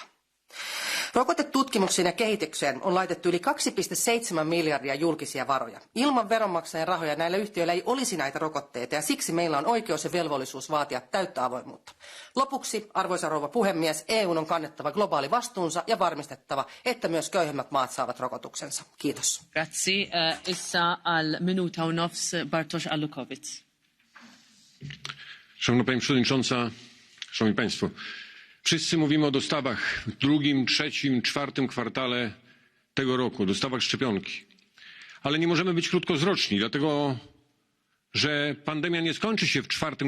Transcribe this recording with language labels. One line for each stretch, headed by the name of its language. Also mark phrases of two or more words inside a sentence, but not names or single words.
Finnish: Rokotetutkimukseen ja kehitykseen on laitettu yli 2,7 miljardia julkisia varoja. Ilman veronmaksajien rahoja näillä yhtiöillä ei olisi näitä rokotteita ja siksi meillä on oikeus ja velvollisuus vaatia täyttä avoimuutta. Lopuksi, arvoisa rouva puhemies, EU:n on kannettava globaali vastuunsa ja varmistettava, että myös köyhemmät maat saavat rokotuksensa. Kiitos.
Maltese: Grazie. Issa al minuta u nofs Bartosz Alukowicz.
Polish: Szanowna Pani Przewodnicząca, Szanowni Państwo. Wszyscy mówimy o dostawach w 2., 3., 4. kwartale tego roku, dostawach szczepionki. Ale nie możemy być krótkowzroczni, dlatego że pandemia nie skończy się w 4.